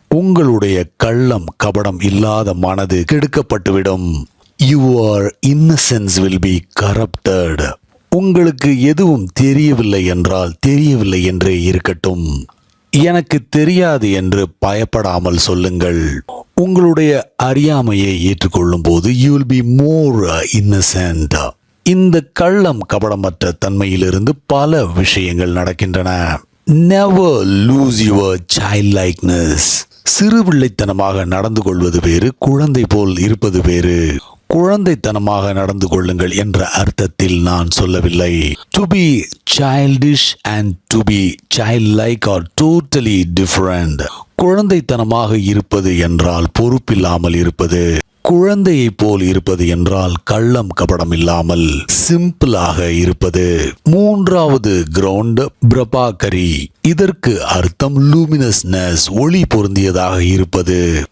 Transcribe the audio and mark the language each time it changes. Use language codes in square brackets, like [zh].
[ta] உங்களுடைய கள்ளம் கபடம் இல்லாத மனது கெடுக்கப்பட்டுவிடும். [en] Your innocence will be corrupted. [ta] உங்களுக்கு எதுவும் தெரியவில்லை என்றால் தெரியவில்லை என்றே இருக்கட்டும். எனக்கு தெரியாது என்று பயப்படாமல் சொல்லுங்கள். உங்களுடைய அறியாமையை ஏற்றுக்கொள்ளும் போது [en] you will be more innocent. [ta] இந்த கள்ளம் கபடமற்ற தன்மையிலிருந்து பல விஷயங்கள் நடக்கின்றன. [en] Never lose your childlikeness. [ta] சிறு பிள்ளைத்தனமாக நடந்து கொள்வது வேறு, குழந்தை போல் இருப்பது வேறு. குழந்தைத்தனமாக நடந்து கொள்ளுங்கள் என்ற அர்த்தத்தில் நான் சொல்லவில்லை. [en] To be childish and to be childlike are totally different. [ta] குழந்தைத்தனமாக இருப்பது என்றால் பொறுப்பில்லாமல் இருப்பது. குழந்தையை போல் இருப்பது என்றால் கள்ளம் கபடம் இல்லாமல் சிம்பிளாக இருப்பது. மூன்றாவது கிரவுண்ட் பிரபாகரி. இதற்கு அர்த்தம் லூமினஸ்னஸ், ஒளி பொருந்தியதாக இருப்பது.